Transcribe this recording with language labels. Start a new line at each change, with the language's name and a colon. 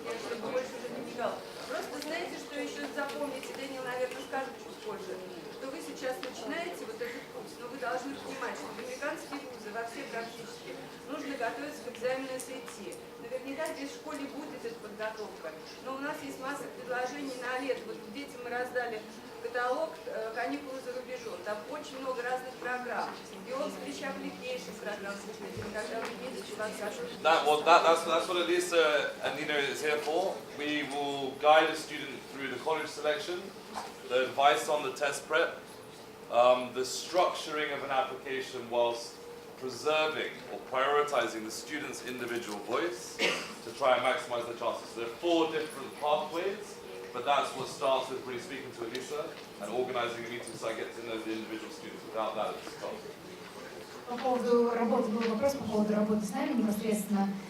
Russian: Я чтобы больше уже не бегал. Просто знаете, что еще запомните, Дэниел, наверное, скажет чуть позже, что вы сейчас начинаете вот этот курс, но вы должны понимать, что в американские вузы во все практически нужно готовиться к экзамену SAT. Наверняка здесь в школе будет эта подготовка, но у нас есть масса предложений на лето. Вот детям мы раздали каталог «Каникулы за рубежом». Там очень много разных программ. Beyond Speech Application программ, когда вы едете, вас скажут.
English: That's what Elisa and Nina is here for. We will guide a student through the college selection, the advice on the test prep, the structuring of an application whilst preserving or prioritizing the student's individual voice to try and maximize their chances. So there are 4 different pathways, but that's what starts with really speaking to Elisa and organizing a meeting so I get to know the individual students. Without that, it's tough.
Russian: По поводу работы, был вопрос по поводу работы с нами непосредственно.